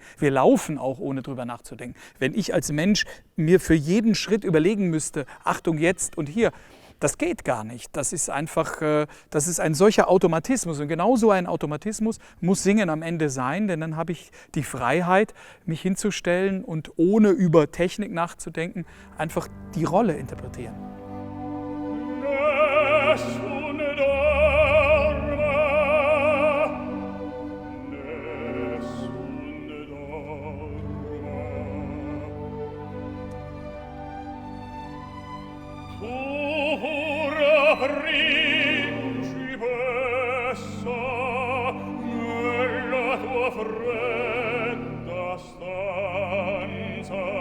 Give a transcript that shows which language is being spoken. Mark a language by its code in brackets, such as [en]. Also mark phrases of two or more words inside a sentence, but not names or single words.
[de] Wir laufen auch, ohne darüber nachzudenken. Wenn ich als Mensch mir für jeden Schritt überlegen müsste, Achtung, jetzt und hier, das geht gar nicht. Das ist einfach, das ist ein solcher Automatismus. Und genau so ein Automatismus muss Singen am Ende sein, denn dann habe ich die Freiheit, mich hinzustellen und ohne über Technik nachzudenken, einfach die Rolle interpretieren. [it] Nessun dorma, nessun dorma. Pura principessa, nella tua fredda stanza,